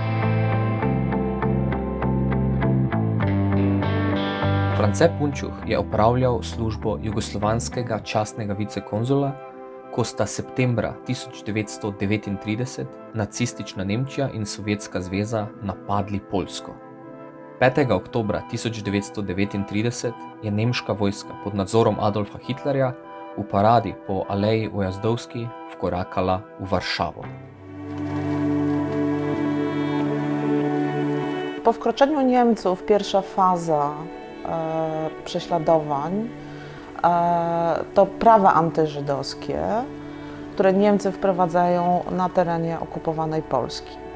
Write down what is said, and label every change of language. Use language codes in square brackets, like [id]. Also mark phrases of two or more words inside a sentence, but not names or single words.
[sl] France Punčuh je opravljal službo jugoslovanskega častnega vicekonzula, ko sta septembra 1939 nacistična Nemčija in Sovjetska zveza napadli Poljsko. 5. oktobra 1939 je nemška vojska pod nadzorom Adolfa Hitlerja v paradi po Aleji Ujazdovski vkorakala v Varšavo. [pl] Po wkroczeniu Niemców pierwsza faza prześladowań to prawa antyżydowskie, które Niemcy wprowadzają na terenie okupowanej Polski.